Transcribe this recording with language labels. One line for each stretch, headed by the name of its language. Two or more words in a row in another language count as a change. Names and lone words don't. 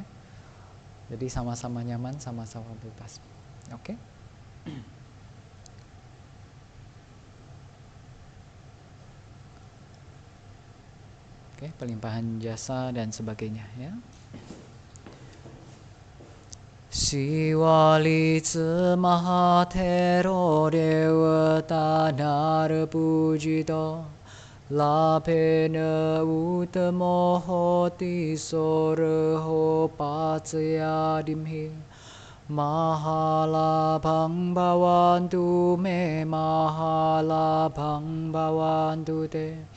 Indonesian: Jadi sama-sama nyaman, sama-sama bebas. Oke. Oke, pelimpahan jasa dan sebagainya, ya.
Pali: Siwali Mahatero Devata Narapujito Lapena Utamo Hoti Soraho Patsaya Dimhi Mahalabhang Bhavantu Me Mahalabhang Bhavantu Te